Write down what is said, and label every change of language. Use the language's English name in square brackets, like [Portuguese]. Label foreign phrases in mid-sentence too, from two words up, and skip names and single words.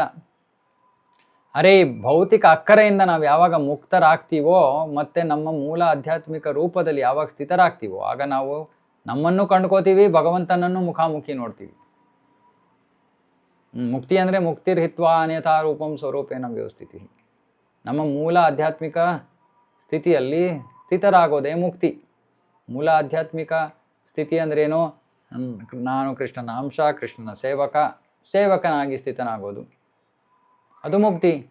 [Kannada] ಅರೆ ಭೌತಿಕ ಅಕ್ಕರೆಯಿಂದ ನಾವು ಯಾವಾಗ ಮುಕ್ತರಾಗ್ತೀವೋ ಮತ್ತು ನಮ್ಮ ಮೂಲ ಆಧ್ಯಾತ್ಮಿಕ ರೂಪದಲ್ಲಿ ಯಾವಾಗ ಸ್ಥಿತರಾಗ್ತೀವೋ ಆಗ ನಾವು ನಮ್ಮನ್ನು ಕಂಡ್ಕೋತೀವಿ, ಭಗವಂತನನ್ನು ಮುಖಾಮುಖಿ ನೋಡ್ತೀವಿ. ಮುಕ್ತಿ ಅಂದರೆ [Sanskrit] ಮುಕ್ತಿರ್ಹಿತ್ವಾ ಅನ್ಯಥಾ ರೂಪಂ ಸ್ವರೂಪೇಣ ವ್ಯವಸ್ಥಿತಿ. [Kannada] ನಮ್ಮ ಮೂಲ ಆಧ್ಯಾತ್ಮಿಕ ಸ್ಥಿತಿಯಲ್ಲಿ ಸ್ಥಿತರಾಗೋದೇ ಮುಕ್ತಿ. ಮೂಲ ಆಧ್ಯಾತ್ಮಿಕ ಸ್ಥಿತಿ ಅಂದ್ರೇನು? ನಾನು ಕೃಷ್ಣನ ಅಂಶ, ಕೃಷ್ಣನ ಸೇವಕನಾಗಿ ಸ್ಥಿತನಾಗೋದು, ಅದು ಮುಕ್ತಿ.